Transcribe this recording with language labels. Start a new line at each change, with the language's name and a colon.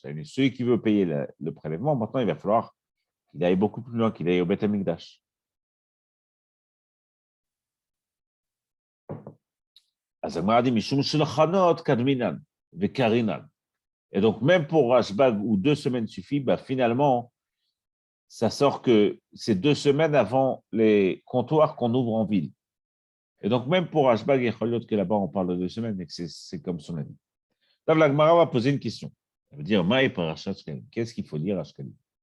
French: Celui qui veut payer le prélèvement, maintenant, il va falloir qu'il aille beaucoup plus loin, qu'il aille au Beth Amikdash.
Hebrew: אז הגמרא
French: dit
Hebrew: משום שולחנות קדמינן וקרינן.
French: Et donc, même pour Rashbag, où 2 semaines suffit, bah, finalement, ça sort que c'est 2 semaines avant les comptoirs qu'on ouvre en ville. Et donc, même pour Rashbag et Cholot, que là-bas, on parle de 2 semaines, mais que c'est comme son avis. Donc, la Gemara va poser une question. Elle va dire,
Aramaic: Maï parashat shkalim.
French: Qu'est-ce qu'il faut dire à shkalim?